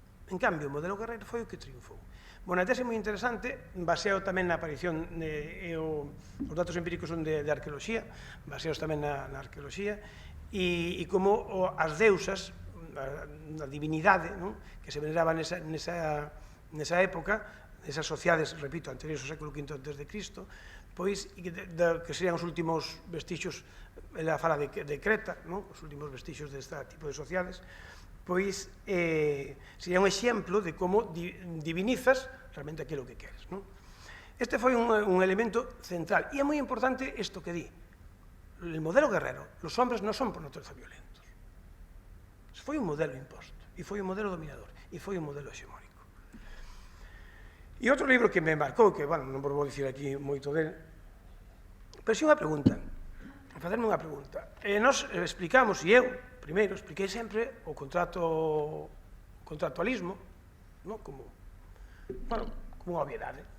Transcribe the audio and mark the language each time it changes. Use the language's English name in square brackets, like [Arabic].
[Galician] En cambio, o modelo guerreiro foi o que triunfou. Bueno, a tese moi interesante, baseado tamén na aparición, os datos empíricos son de arqueoloxía, baseados tamén na arqueoloxía, e como as deusas, a divinidade, que se veneraba nesa época, nesas sociedades, repito, anteriores ao século V antes de Cristo, pois, que serían os últimos vestixios, ela fala de Creta, os últimos vestixios deste tipo de sociedades, pois sería un exemplo de como divinizas realmente aquilo que queres. Este foi un elemento central, e é moi importante isto que di. [Spanish] El modelo guerrero, los hombres non son por naturaleza violentos. [Galician] Foi un modelo imposto, e foi un modelo dominador, e foi un modelo hexemónico. E outro libro que me marcou, que, bueno, non vou dicir aquí moito dele, pero si unha pregunta, facerme unha pregunta. Nos explicamos, e eu, primeiro, expliquei sempre o contractualismo como unha obviedade.